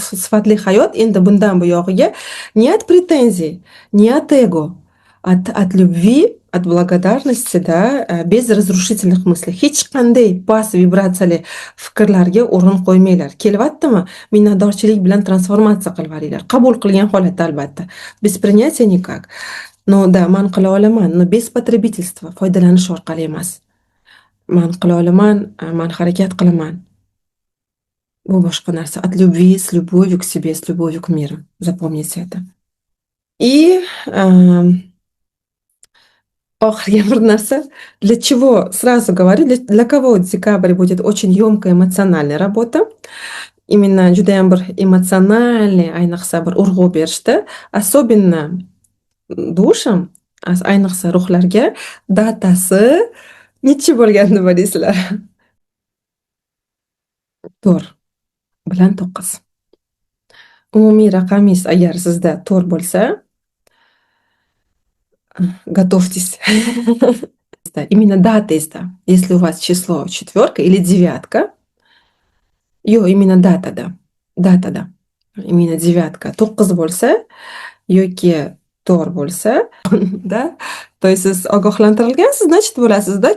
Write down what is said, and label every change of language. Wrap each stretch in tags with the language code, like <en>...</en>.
<uz>Sifatli hayot endi bundan buyog'iga</uz> <ru>ni от претензий, ni от эго, от любви, от благодарности, да, без разрушительных мыслей.</ru> <uz>Hech qanday past vibratsiyali fikrlarga o'rin qo'ymanglar. Kelyaptimi? Minnatdorchilik bilan transformatsiya qilib yuboringlar. Qabul qilgan holatda albatta.</uz> <ru>Без принятия никак.</ru> <uz>No, да, man qila olaman. No,</uz> <ru>без потребительства,</ru> <uz>foydalanish orqali emas. Man qila olaman, man harakat qilaman. Bu boshqa narsa.</uz> <ru>От любви, с любовью к себе, с любовью к миру. Запомните это. И</ru> <uz>oxirgi bir narsa.</uz> <ru>Для чего, сразу говорю, для кого декабрь будет очень ёмкая эмоциональная работа.</ru> <uz>Именно judayam bir эмоциональный, ayniqsa bir urg'u berishdi.</uz> <ru>Особенно</ru> <uz>dушам, ayniqsa ruhlarga datasi nechi bo'lgan nima deysizlar? 4 bilan 9. Umumiy raqamingiz agar sizda 4 bo'lsa,</uz> <ru>готовьтесь. Именно датangizda. Если у вас число 4 или 9,</ru> <uz>yo'q,</uz> <ru>именно datada.</ru> <uz>Datada. Именно 9, 9 bo'lsa yoki 4 bo'lsa, da, то есть siz ogohlantirilgansiz,</uz> <ru>значит</ru> <uz>bo'lasizda.</uz>